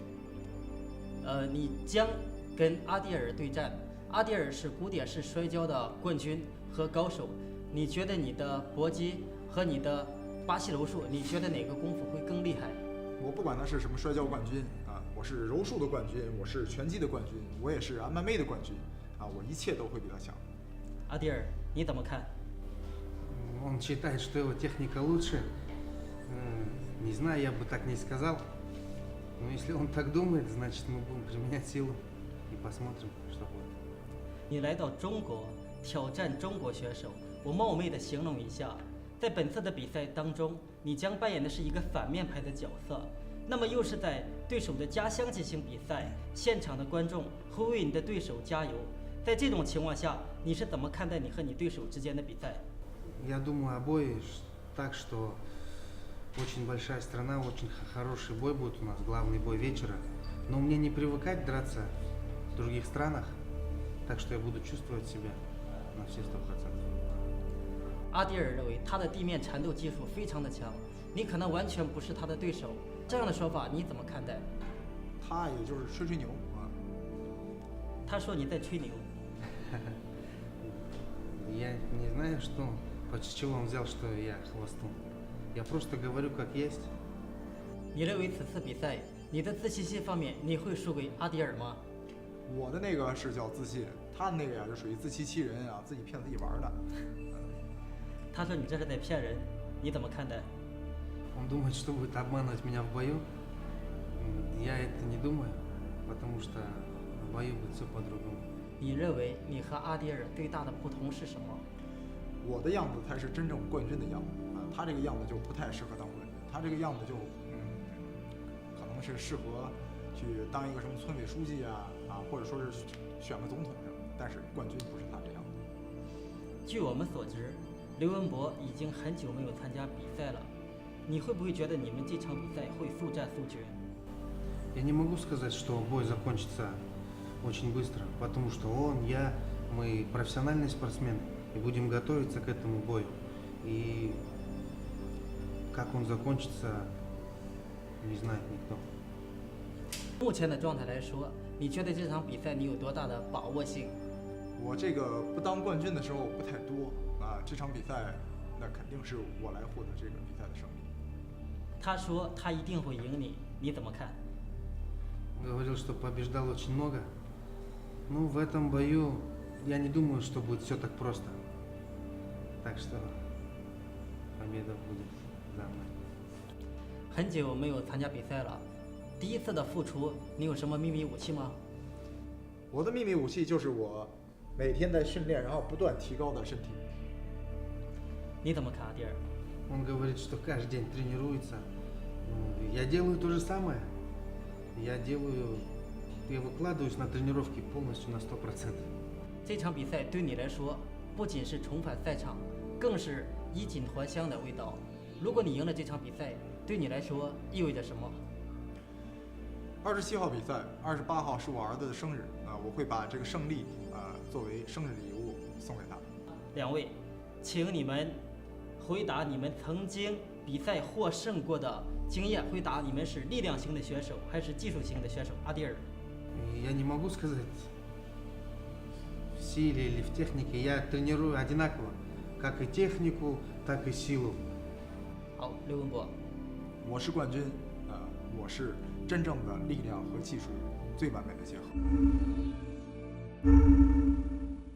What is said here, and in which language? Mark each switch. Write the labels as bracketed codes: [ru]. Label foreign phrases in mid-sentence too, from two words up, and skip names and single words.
[zh] 你将跟阿迪尔对战，阿迪尔是古典式摔跤的冠军和高手，你觉得你的搏击和你的巴西柔术，你觉得哪个功夫会更厉害？我不管他是什么摔跤冠军我是柔术的冠军，我是拳击的冠军，我也是MMA的冠军我一切都会比他强。阿迪尔，你怎么看？ [ru] Он считает, что его техника лучше. Не знаю, я бы так не сказал. Но если он так думает, значит мы будем применять силу и посмотрим, что будет. [zh] 你来到中国挑战中国选手，我冒昧的形容一下，在本次的比赛当中，你将扮演的是一个反面派的角色。那么又是在对手的家乡进行比赛，现场的观众会为你的对手加油。在这种情况下，你是怎么看待你和你对手之间的比赛？ [ru] Я думаю обои так, что очень большая страна, очень хороший бой будет у нас, главный бой вечера. Но мне не привыкать драться в других странах, так что я буду чувствовать себя на все 100%. [zh] 阿迪尔认为他的地面缠斗技术非常的强，你可能完全不是他的对手。这样的说法你怎么看待？他也就是吹吹牛他说你在吹牛。 [ru] Я не знаю, что, с чего он взял, что я хвостун. Я просто говорю как есть. [zh] 你认为此次比赛你的自信心方面你会输给阿迪尔吗？我的那个是叫自信，他的那个呀就属于自欺欺人自己骗自己玩的。他说你这是在骗人，你怎么看待？ [ru] Он думает, что будет обманывать меня в бою. Я это не думаю, потому что в бою будет все по-другому. [zh] 你认为你和阿迪尔最大的不同是什么？我的样子才是真正冠军的样子他这个样子就不太适合当冠军，他这个样子就可能是适合去当一个什么村委书记或者说是选个总统什么，但是冠军不是他这样子。据我们所知，刘文博已经很久没有参加比赛了，你会不会觉得你们这场比赛会速战速决？ [ru] Я не могу сказать, что бой закончится очень быстро, потому что мы профессиональные спортсмены и будем готовиться к этому бою. И как он закончится, не знает никто. [zh] 目前的状态来说，你觉得这场比赛你有多大的把握性？我这个不当冠军的时候不太多这场比赛那肯定是我来获得这个比赛的胜利。他说他一定会赢你，你怎么看？ [ru] Говорил, что побеждал очень много. Ну, в этом бою я не думаю, что будет все так просто. Так что победа будет за мной. [zh] 很久没有参加比赛了，第一次的付出，你有什么秘密武器吗？我的秘密武器就是我每天在训练，然后不断提高的身体。你怎么看，阿迪尔？ [ru] Он говорит, что каждый день тренируется. Я делаю то же самое. Я выкладываюсь на тренировки полностью на 100%. [zh] 这场比赛对你来说，不仅是重返赛场，更是衣锦还乡的味道。如果你赢了这场比赛，对你来说意味着什么 27号比赛，28号是我儿子的生日我会把这个胜利作为生日礼物送给他。两位， 请你们回答你们曾经比赛获胜过的经验，回答你们是力量型的选手还是技术型的选手。阿迪尔， [ru] Я не могу сказать в силе или в технике. Я тренирую одинаково, как и технику, так и силу. [zh] 好，刘文博，我是冠军，我是真正的力量和技术最完美的结合。